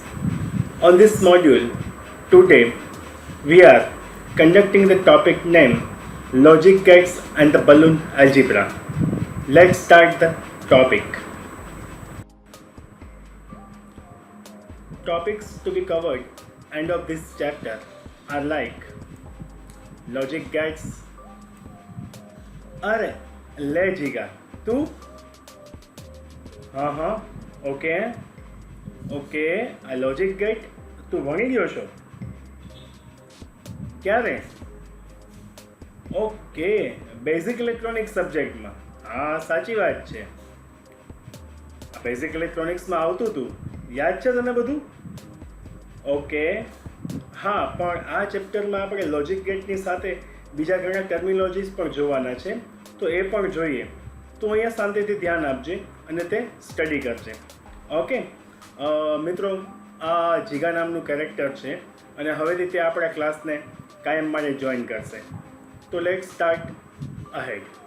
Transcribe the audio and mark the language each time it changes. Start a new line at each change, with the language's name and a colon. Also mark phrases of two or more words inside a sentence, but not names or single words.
English: On this module, today we are conducting the topic name Logic Gates and the Balloon Algebra. Let's start the topic. Topics to be covered end of this chapter are like logic gates.
Gujarati: અરે લે જીગા તું હા
English: okay okay
Gujarati: आ
English: logic gate
Gujarati: તું ભણી ગયો છો ક્યારે ઓકે
English: basic electronics
Gujarati: સબ્જેક્ટમાં હા સાચી વાત છે બેઝિક ઇલેક્ટ્રોનિક્સમાં આવતું હતું યાદ છે તને બધું ઓકે હા પણ આ ચેપ્ટરમાં આપણે લોજિક ગેટની સાથે બીજા ઘણા ટર્મિનોલોજીસ પણ જોવાના છે તો એ પણ જોઈએ તો અહીંયા શાંતિથી ध्यान આપજે અને તે સ્ટડી કરજે ઓકે મિત્રો આ જીગા નામનું કેરેક્ટર છે અને હવેથી તે આપણા ક્લાસને કાયમ માટે જોઈન કરશે તો
English: let start ahead